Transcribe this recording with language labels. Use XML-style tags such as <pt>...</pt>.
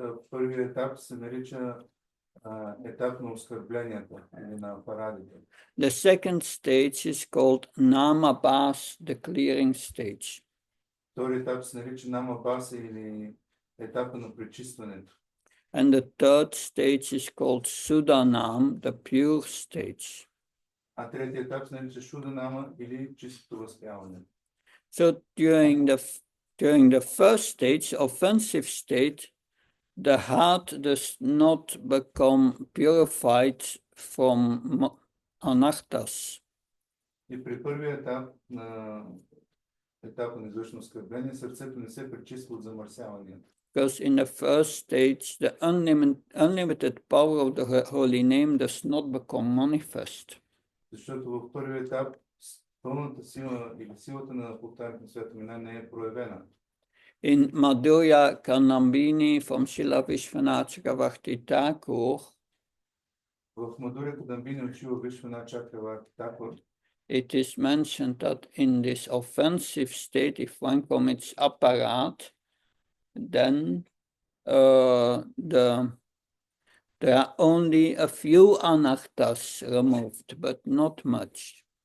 <bg>Първият етап се нарича етап на оскърбленията или на парадите.</bg> <en>The second stage is called Namabhas, the clearing stage.</en> <bg>Втори етап се нарича Намабаса или етапа на пречистването.</bg> <en>And the third stage is called Sudanam, the pure stage.</en> <bg>А третия етап се нарича Шуданама или чистото възпяване.</bg> <en>So during the first stage, offensive state, the heart does not become purified from anarthas.</en> <bg>И при първия етап на етапа на извършено оскърбление, сърцето не се пречиства от замърсяванията.</bg> <en>Because in the first stage, the unlimited power of the holy name does not become manifest.</en> <bg>Защото в първия етап пълната сила или силата на повтарянето на святото имена не е проявена.</bg> <en>In Madhurya Kanambini from Srila Vishwanath Chakravarti Thakur,</en> <bg>в Мадуря Кадамбини от Шрила Вишванат Чакраварти Такур,</bg> <en>it is mentioned that in this offensive state, if one commits apparat, then there are only a few anarthas removed, but not much.</en>